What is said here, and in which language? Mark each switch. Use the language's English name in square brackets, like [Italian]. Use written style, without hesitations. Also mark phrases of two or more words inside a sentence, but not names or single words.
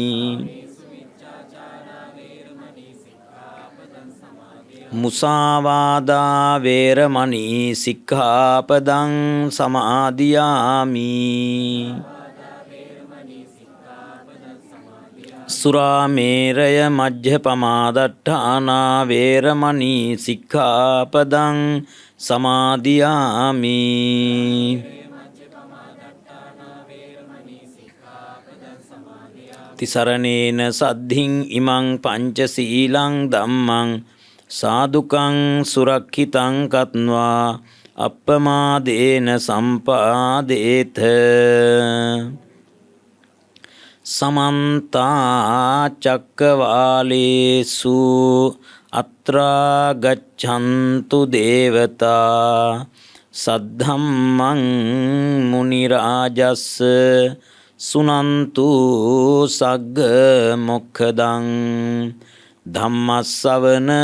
[Pali] මුසාවාදා වේරමණී සික්ඛාපදං සමාදියාමි සුරාමේරය මජ්ජපමාදට්ඨානා වේරමණී සික්ඛාපදං සමාදියාමි තිසරණේන සද්ධින් ඉමං පංචශීලං ධම්මං සාදුකං සුරක්ඛිතං කତ୍වා අප්පමාදේන සම්පාදේත සමන්තා චක්කවාලේසු අත්‍රා ගච්ඡන්තු දේවතා සද්ධම්මං මුනි රාජස් සුනන්තු සග්ග මොක්ඛදං ධම්මස්සවන